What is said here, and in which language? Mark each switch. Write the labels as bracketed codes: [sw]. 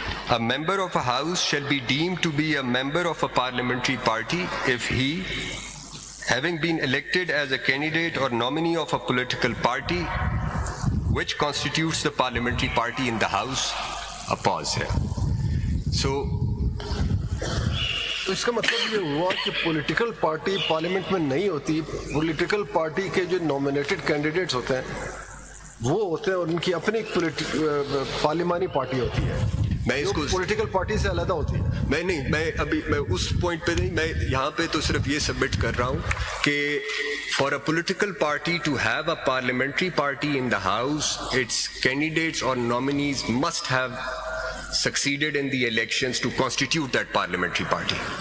[en] A member of a house shall be deemed to be a member of a parliamentary party if he, having been elected as a candidate or nominee of a political party which constitutes the parliamentary party in the house. A pause here. So, [hi] तो इसका मतलब ये हुआ कि political party parliament में नहीं होती. Political party के जो नॉमिनेटेड कैंडिडेट्स होते हैं वो होते हैं और उनकी अपनी पार्लियामानी पार्टी होती है. मैं इसको पॉलिटिकल पार्टी से अलग होती है. मैं उस पॉइंट पे नहीं, मैं यहाँ पे तो सिर्फ ये सबमिट कर रहा हूँ कि [en] for a political party to have a parliamentary party in the house, its candidates or nominees must have succeeded in the elections to constitute that parliamentary party.